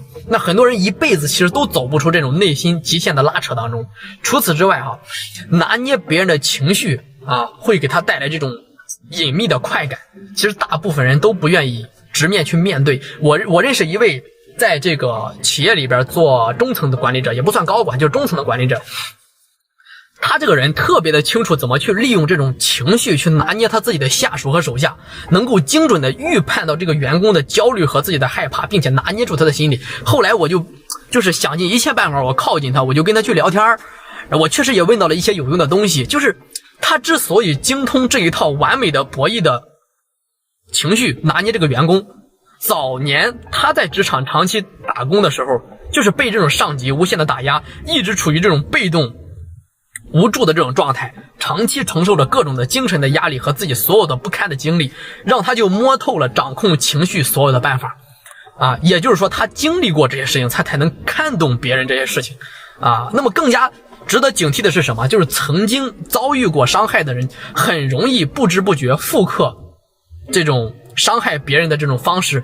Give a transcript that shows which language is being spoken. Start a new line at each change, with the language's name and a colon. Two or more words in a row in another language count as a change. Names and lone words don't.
Chinese: 那很多人一輩子其實都走不出这種內心極限的拉扯当中。除此之外哈，拿捏別人的情緒啊，會給他帶來這種隱秘的快感，其實大部分人都不願意直面去面對。我認識一位在這個企業裡邊做中層的管理者，也不算高管，就是中層的管理者。他這個人特別的清楚怎麼去利用這種情緒去拿捏他自己的下屬和手下，能夠精準的預判到這個員工的焦慮和自己的害怕，並且拿捏住他的心理。後來我就是想盡一切辦法，我靠近他，我就跟他去聊天，我確實也問到了一些有用的東西。就是他之所以精通這一套完美的博弈的情緒拿捏這個員工，早年他在職場長期打工的時候，就是被這種上級無限的打壓，一直處於這種被動無助的這種狀態，長期承受着各種的精神的壓力和自己所有的不堪的经歷，讓他就摸透了掌控情緒所有的办法啊。也就是说他经歷過這些事情，他才能看懂別人這些事情啊。那麼更加值得警惕的是什麼？就是曾經遭遇過傷害的人很容易不知不覺複刻這種傷害別人的這種方式。